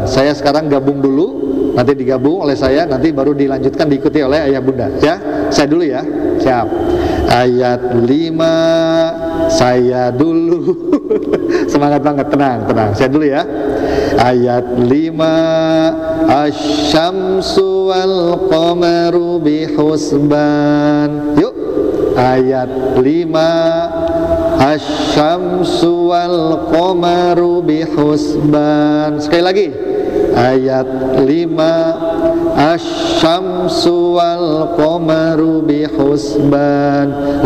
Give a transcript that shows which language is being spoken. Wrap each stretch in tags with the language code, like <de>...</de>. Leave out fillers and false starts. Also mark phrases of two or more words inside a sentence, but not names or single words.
<id>Saya sekarang gabung dulu, nanti digabung oleh saya, nanti baru dilanjutkan diikuti oleh ayah bunda. Ya, saya dulu ya. Siap. Ayat 5, saya dulu. Semangat banget, tenang. Saya dulu ya. Ayat 5,</id> <ar>الشمس والقمر بحسبان.</ar> <id>Yuk.</id> <ar>Ayat 5, الشمس والقمر بحسبان.</ar> <id>Sekali lagi.</id> <ar>Ayat 5, الشمس والقمر بحسبان.</ar>